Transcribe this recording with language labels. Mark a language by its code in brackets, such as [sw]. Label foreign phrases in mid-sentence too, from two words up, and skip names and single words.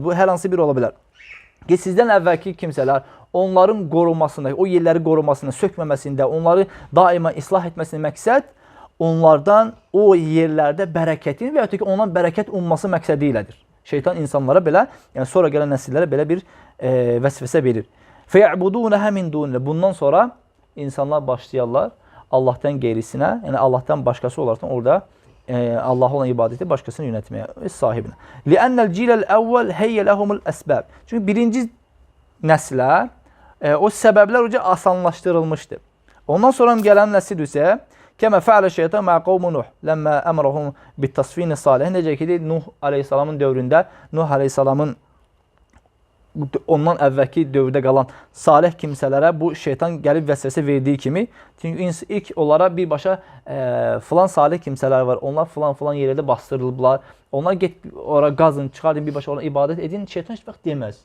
[az] Bu hər hansı bir ola bilər. Ki, sizdən əvvəlki kimsələr onların qorunmasında, o yerləri qorunmasında, sökməməsində, onları daima islah etməsində məqsəd onlardan o yerlərdə bərəkətin və ya ki, ondan bərəkət umması məqsədi ilədir. Şeytan insanlara belə, yəni sonra gələn nəsillərə belə bir vəsvəsə verir. [ar] فيعبدونها من دون الله. [az] Bundan sonra insanlar başlayarlar Allahdan qeyrisinə, yəni Allahdan başqası olaraq orada [tr] Allah'a olan ibadeti başkasını yönetmeye, sahibine. [ar] لأن الجيل الأول هيئ لهم الأسباب. [az] Çünkü birinci neslə o səbəblər oca asanlaşdırılmışdı. Ondan sonra gələn nəsil isə [ar] كما فعل الشيطان مع قوم نوح لما أمرهم بالتصفين صالح. [az] Necə ki, Nuh aleyhissalamın dövründə, Nuh aleyhissalamın ondan əvvəlki dövrdə qalan salih kimsələrə bu şeytan gəlib vəsvəsə verdiyi kimi, çünki ilk onlara birbaşa filan salih kimsələr var, onlar filan yerlərdə bastırılıblar, onlar get ora qazın, çıxardın, birbaşa ona ibadət edin, şeytan heç vaxt deməz.